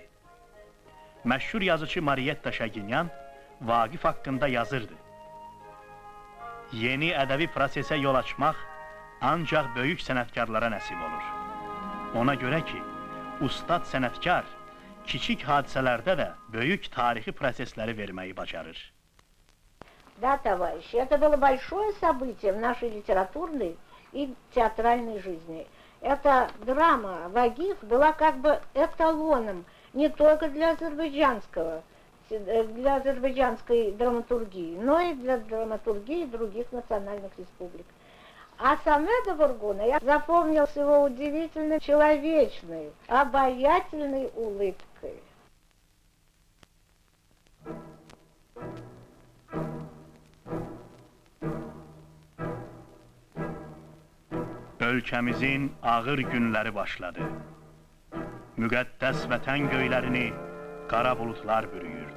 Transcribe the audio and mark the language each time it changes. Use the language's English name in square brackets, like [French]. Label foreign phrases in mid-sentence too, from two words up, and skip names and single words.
[Azerbaijani] Məşhur yazıcı Marietta Şəginyan Vaqif haqqında yazırdı. Yeni ədəbi prosesə yol açmaq ancaq böyük sənətkarlara nəsib olur. Ona görə ki, ustad sənətkar kiçik hadisələrdə də böyük tarixi prosesləri verməyi bacarır. [Russian] Да, товарищи, это было большое событие в нашей литературной и театральной жизни. Эта драма «Вагиф» была как бы эталоном не только для азербайджанской драматургии, но и для драматургии других национальных республик. А Самеда Вургуна я запомнил с его удивительно человечной, обаятельной улыбкой. [Azerbaijani] Ölkəmizin ağır günləri başladı. Müqəddəs vətən göylərini qara buludlar bürüyürdü.